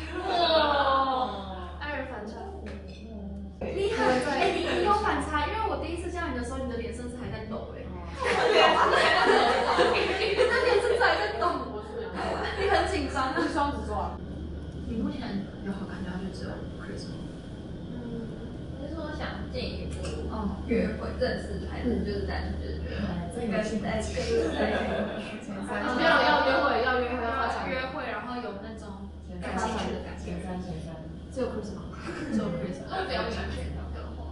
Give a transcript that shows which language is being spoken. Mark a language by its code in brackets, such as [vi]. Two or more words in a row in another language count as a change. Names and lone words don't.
[zh] 愛人反差。你很，你有反差，因為我第一次見到你的時候，你的臉甚至還在抖你的臉甚至還在抖，你很緊張。那雙子座，你目前有好感對象就只有 Chris 嗎？其實我想進一步約會認識，還是就是單純覺得應該是在沒有要約會要發展約會，然後有那種感興趣的感覺。只有 Chris 嗎？只有 Chris，我比較想見到的話。